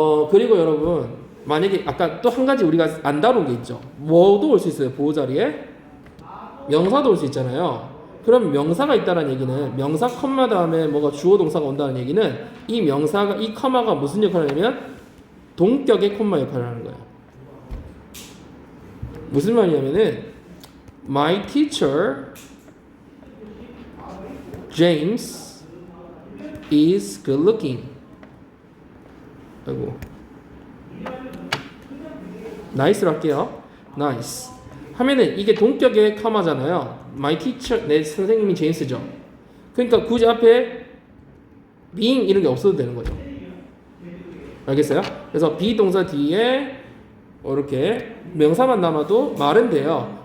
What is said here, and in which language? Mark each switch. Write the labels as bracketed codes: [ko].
[ko] 그리고 여러분 만약에 아까 또 한 가지 우리가 안 다룬 게 있죠. 뭐도 올 수 있어요. 보호 자리에 명사도 올 수 있잖아요. 그럼 명사가 있다는 얘기는 명사 컴마 다음에 뭐가 주어 동사가 온다는 얘기는 이 명사가 이 컴마가 무슨 역할을 하냐면 동격의 콤마 역할을 하는 거예요. 무슨 말이냐면은 [en] My teacher James is good looking. [ko] 아이고. nice로 할게요. nice. 하면은 이게 동격의 카마잖아요. my teacher, 내 선생님이 제임스죠. 그러니까 굳이 앞에 being 이런 게 없어도 되는 거죠. 알겠어요? 그래서 be 동사 뒤에 이렇게 명사만 남아도 말은 돼요.